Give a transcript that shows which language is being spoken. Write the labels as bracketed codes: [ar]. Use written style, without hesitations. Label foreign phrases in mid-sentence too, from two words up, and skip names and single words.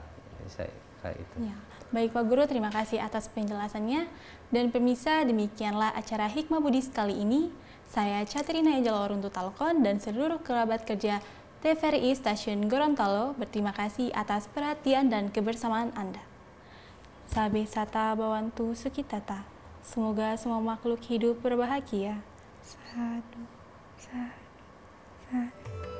[id] Saya kira itu. Ya. Baik Pak Guru, terima kasih atas penjelasannya. Dan pemirsa, demikianlah acara Hikmah Buddhis kali ini. Saya Catrina Ejalo untuk Talkon dan seluruh kerabat kerja TVRI Stasiun Gorontalo berterima kasih atas perhatian dan kebersamaan Anda. [pi] Sabe sata bawantu sukitata. [id] Semoga semua makhluk hidup berbahagia. [pi] Sadu, sadu, sadu.